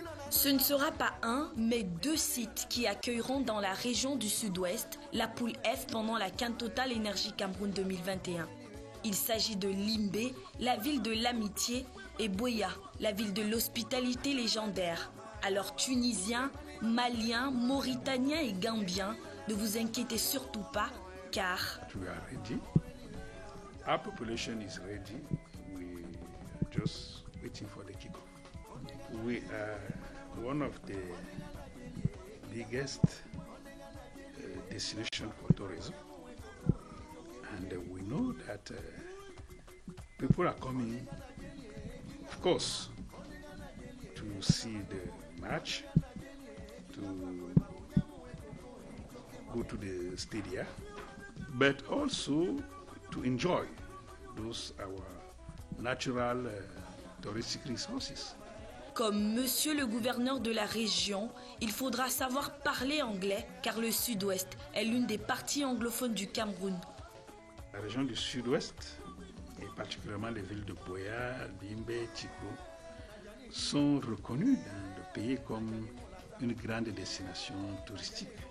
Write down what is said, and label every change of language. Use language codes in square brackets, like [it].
[fr] Ce ne sera pas un, mais 2 sites qui accueilleront dans la région du sud-ouest la poule F pendant la CAN Total Énergie Cameroun 2021. Il s'agit de Limbé, la ville de l'amitié, et Boya, la ville de l'hospitalité légendaire. Alors Tunisiens, Maliens, Mauritaniens et Gambiens, ne vous inquiétez surtout pas, car... [en] We are ready. Our population is ready. We are just waiting for the kickoff. We are one of the biggest destinations for tourism, and we know that people are coming, of course, to see the match, to go to the stadia, but also to enjoy those our natural touristic resources. [fr] Comme monsieur le gouverneur de la région, il faudra savoir parler anglais car le sud-ouest est l'une des parties anglophones du Cameroun. La région du sud-ouest, et particulièrement les villes de Boya, Limbé, Tchiko, sont reconnues dans le pays comme une grande destination touristique.